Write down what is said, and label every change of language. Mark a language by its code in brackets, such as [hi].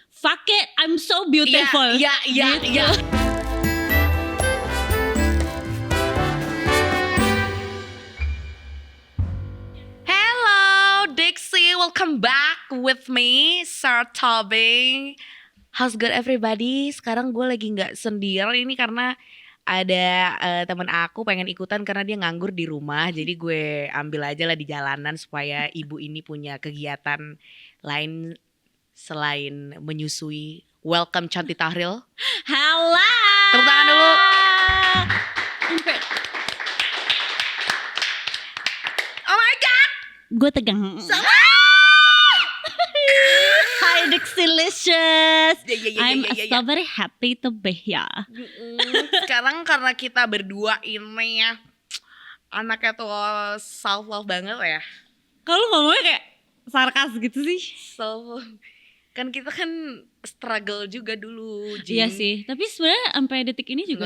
[en] Fuck it, I'm so beautiful. [id] Iya. [en] Hello, Dixie. Welcome back with me, Sir Toby. How's good everybody? [id] Sekarang gue lagi nggak sendiri ini karena ada teman aku pengen ikutan karena dia nganggur di rumah. Jadi gue ambil aja lah di jalanan supaya ibu ini punya kegiatan lain selain menyusui. [en] Welcome Chanti Tahril. [id] Halo. Tepuk tangan dulu. [en] Oh my god. [id] Gue tegang. [en] Hi Dixilicious. I'm so very happy to be here. [id] Sekarang karena kita berdua ini ya, anaknya tuh self love banget ya. Kalau ngomongnya kayak sarkas gitu sih. Kan kita kan struggle juga dulu, Jing. Iya sih, tapi sebenarnya sampai detik ini juga